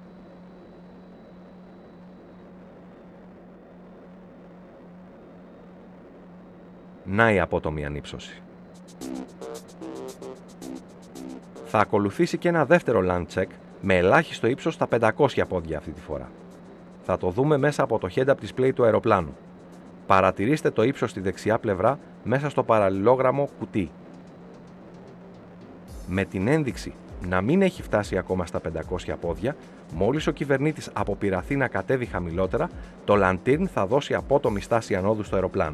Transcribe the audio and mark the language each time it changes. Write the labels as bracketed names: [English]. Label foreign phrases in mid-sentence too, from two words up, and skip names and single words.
[Greek] Να η απότομη ανύψωση. Θα ακολουθήσει και ένα δεύτερο [English] land check [Greek] με ελάχιστο ύψος στα 500 πόδια αυτή τη φορά. Θα το δούμε μέσα από το [English] head-up display [Greek] του αεροπλάνου. Παρατηρήστε το ύψος στη δεξιά πλευρά μέσα στο παραλληλόγραμμο κουτί. Με την ένδειξη να μην έχει φτάσει ακόμα στα 500 πόδια, μόλις ο κυβερνήτης αποπειραθεί να κατέβει χαμηλότερα, το λαντήρν θα δώσει απότομη στάση ανόδου στο αεροπλάνο.